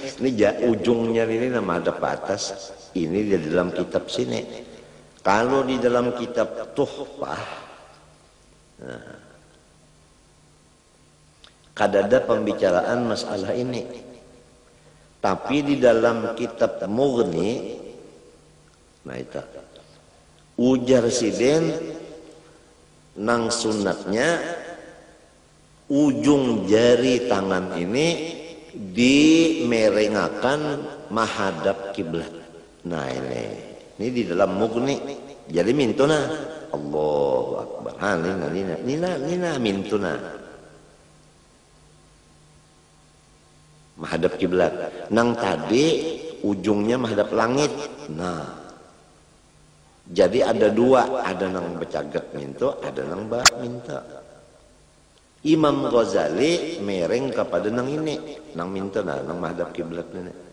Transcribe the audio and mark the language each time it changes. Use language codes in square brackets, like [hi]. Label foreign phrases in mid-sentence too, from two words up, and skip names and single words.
[bjn] Ini ujungnya ini menghadap ke atas. Ini di dalam kitab sini. Kalau di dalam kitab Tuhfah, nah, kadada pembicaraan masalah ini. Tapi di dalam kitab Mughni, nah itu ujar siden nang sunatnya ujung jari tangan ini dimerengakan menghadap kiblat. Nah ini di dalam Mughni. Jadi mintuna Allahu Akbar. Nina mintuna menghadap kiblat. Nang tadi ujungnya menghadap langit. Nah, jadi ada dua, ada nang bercagak minto, ada nang bak minta. Imam Ghazali mereng kepada nang ini, nang minta nang menghadap kiblat ini.